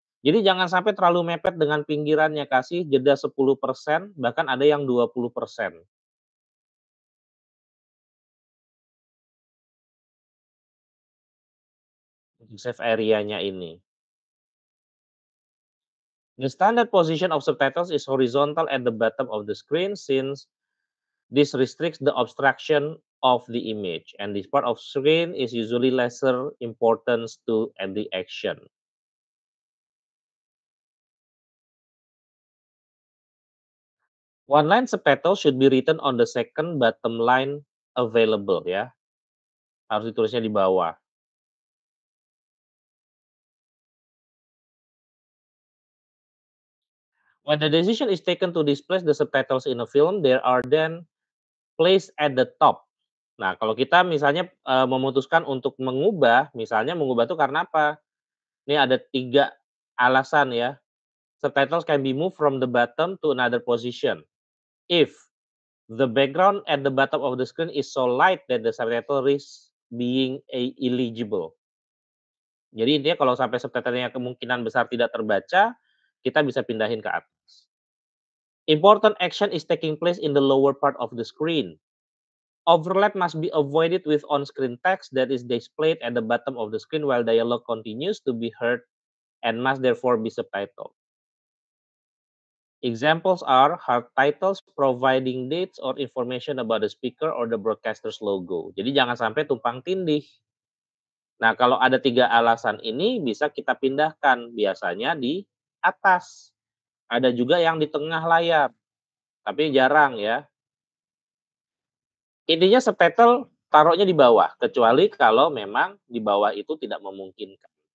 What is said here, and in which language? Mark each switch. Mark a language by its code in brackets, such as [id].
[id] Jadi jangan sampai terlalu mepet dengan pinggirannya, kasih jeda 10%, bahkan ada yang 20% untuk save area-nya ini. [en] The standard position of subtitles is horizontal at the bottom of the screen since this restricts the obstruction of the image, and this part of screen is usually lesser importance to the action. One line subtitle should be written on the second bottom line available ya, [id] harus ditulisnya di bawah. [en] When the decision is taken to display the subtitles in a film, there are then placed at the top. [id] Nah, kalau kita misalnya, memutuskan untuk mengubah, misalnya mengubah itu karena apa? Ini ada 3 alasan ya. [en] Subtitles can be moved from the bottom to another position. If the background at the bottom of the screen is so light that the subtitle risks being illegible. [id] Jadi intinya kalau sampai subtitle-nya kemungkinan besar tidak terbaca, kita bisa pindahin ke atas. [en] Important action is taking place in the lower part of the screen. Overlap must be avoided with on-screen text that is displayed at the bottom of the screen while dialogue continues to be heard and must therefore be subtitled. Examples are hard titles providing dates or information about the speaker or the broadcaster's logo. [id] Jadi jangan sampai tumpang tindih. Nah, kalau ada 3 alasan ini bisa kita pindahkan, biasanya di atas. Ada juga yang di tengah layar, tapi jarang ya. Intinya subtitle taruhnya di bawah, kecuali kalau memang di bawah itu tidak memungkinkan.